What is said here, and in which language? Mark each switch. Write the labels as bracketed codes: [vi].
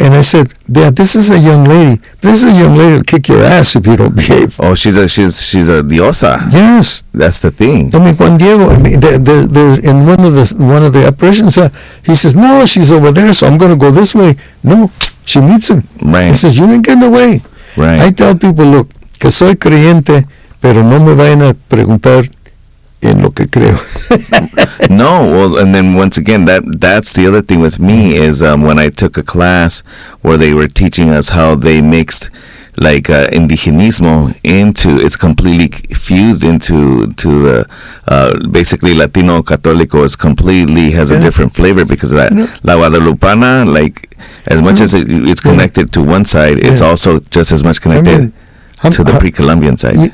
[en] And I said, yeah, this is a young lady. This is a young lady that'll kick your ass if you don't behave. Oh, she's a diosa. Yes. That's the thing. I mean, Juan Diego, there's in one of the apparitions, he says, no, she's over there, so I'm going to go this way. No, she meets him. Right. He says, you ain't getting away. Right. I tell people, look, [es] que soy creyente, pero no me vayan a preguntar en lo que creo. [en] No, well, and then once again, that's the other thing with me is when I took a class where they were teaching us how they mixed indigenismo it's completely fused into the basically Latino Católico is completely has a different flavor because La Guadalupana, as much as it's connected to one side, it's also just as much connected to the pre-Columbian side.